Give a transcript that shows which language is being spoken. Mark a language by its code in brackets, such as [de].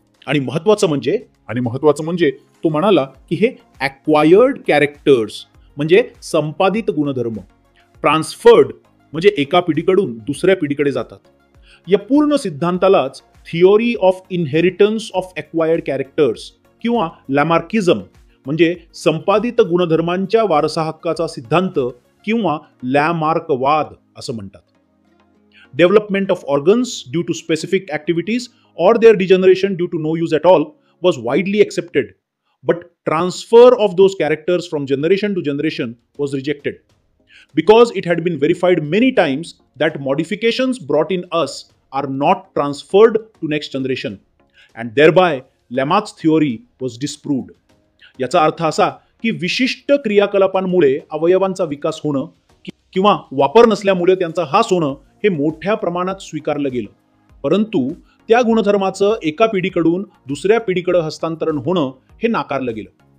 [mr] आणि महत्वाचं म्हणजे तो म्हणाला की हे एक्वायर्ड कॅरेक्टर्स म्हणजे संपादित गुणधर्म, ट्रान्सफर्ड म्हणजे एका पिढीकडून दुसऱ्या पिढीकडे जातात. या पूर्ण सिद्धांतालाच theory of inheritance of acquired characters किंवा लॅमार्किझम म्हणजे संपादित गुणधर्मांच्या वारसा हक्काचा सिद्धांत किंवा लॅमार्कवाद असं म्हणतात. [en] Development of organs due to specific activities or their degeneration due to no use at all was widely accepted, but transfer of those characters from generation to generation was rejected because it had been verified many times that modifications brought in us are not transferred to next generation, and thereby Lamarck's theory was disproved. [mr] याचा अर्थ असा की विशिष्ट क्रियाकलापांमुळे अवयवांचा विकास होणं किंवा वापर नसल्यामुळे त्यांचा हास होणं हे मोठ्या प्रमाणात स्वीकारलं गेलं, परंतु त्या गुणधर्माचं एका पिढीकडून दुसऱ्या पिढीकडे हस्तांतरण होणं हे नाकारलं गेलं.